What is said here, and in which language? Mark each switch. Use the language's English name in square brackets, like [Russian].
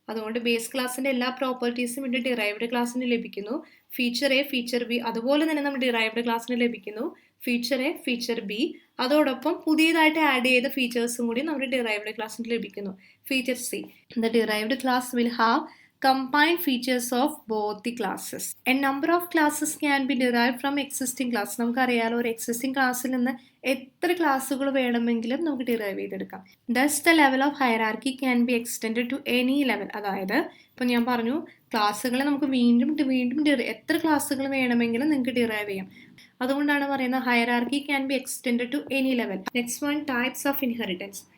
[Malayalam] അതുകൊണ്ട് ബേസ് ക്ലാസ്സിന്റെ എല്ലാ പ്രോപ്പർട്ടീസും ഇവിടെ ഡിറൈവ്ഡ് ക്ലാസ്സിന് ലഭിക്കുന്നു. ഫീച്ചർ എ, ഫീച്ചർ ബി അതുപോലെ തന്നെ നമ്മൾ ഡിറൈവ്ഡ് ക്ലാസ്സിന് ലഭിക്കുന്നു. ഫീച്ചർ എ, ഫീച്ചർ ബി അതോടൊപ്പം പുതിയതായിട്ട് ആഡ് ചെയ്ത ഫീച്ചേഴ്സും കൂടി നമ്മുടെ ഡിറൈവ്ഡ് ക്ലാസ്സിന് ലഭിക്കുന്നു. [English] Feature C, the derived class will have combined features of both the classes. A number of classes can be derived from existing class. [Malayalam] നമുക്കറിയാലോ, ഒരു എക്സിസ്റ്റിംഗ് ക്ലാസ്സിൽ നിന്ന് എത്ര ക്ലാസ്സുകൾ വേണമെങ്കിലും നമുക്ക് ഡിറൈവ് ചെയ്തെടുക്കാം. [English] Thus the level of hierarchy can be extended to any level. [Malayalam] അതായത് ഇപ്പം ഞാൻ പറഞ്ഞു, ക്ലാസ്സുകളെ നമുക്ക് വീണ്ടും എത്ര ക്ലാസ്സുകൾ വേണമെങ്കിലും നിങ്ങൾക്ക് ഡിറൈവ് ചെയ്യാം. അതുകൊണ്ടാണ് പറയുന്നത് [English] Hierarchy can be extended to any level. Next one, types of inheritance.